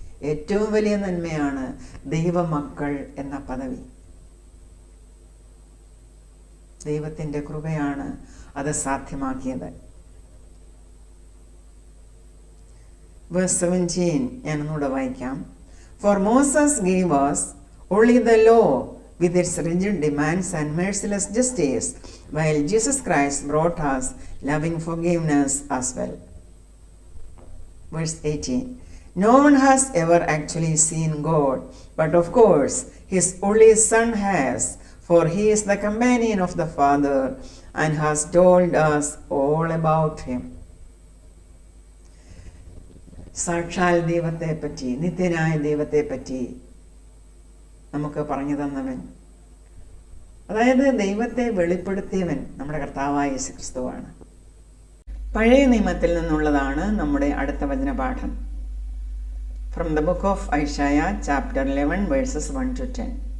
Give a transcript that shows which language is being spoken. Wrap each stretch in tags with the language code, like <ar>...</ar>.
<ml>ഏറ്റവും വലിയ നന്മയാണ് ദൈവമക്കൾ എന്ന പദവി. ദൈവത്തിൻ്റെ കൃപയാണ് അത് സാധ്യമാക്കിയത്.</ml> <en>Verse 17</en> <ml>ഞാൻ ഒന്നുകൂടെ വായിക്കാം.</ml> <en>For Moses gave us only the law with its rigid demands and merciless justice, while Jesus Christ brought us loving forgiveness as well. Verse 18. No one has ever actually seen God, but of course his only Son has, for he is the companion of the Father and has told us all about him.</en> <ml>സാക്ഷാൽ ദൈവത്തെ പറ്റി, നിത്യനായ ദൈവത്തെ പറ്റി നമുക്ക് പറഞ്ഞു തന്നവൻ, അതായത് ദൈവത്തെ വെളിപ്പെടുത്തിയവൻ നമ്മുടെ കർത്താവായ യേശുക്രിസ്തുവാണ്. പഴയ നിയമത്തിൽ നിന്നുള്ളതാണ് നമ്മുടെ അടുത്ത വചനപാഠം.</ml> <en>From the book of Isaiah chapter 11 verses 1 to 10.</en>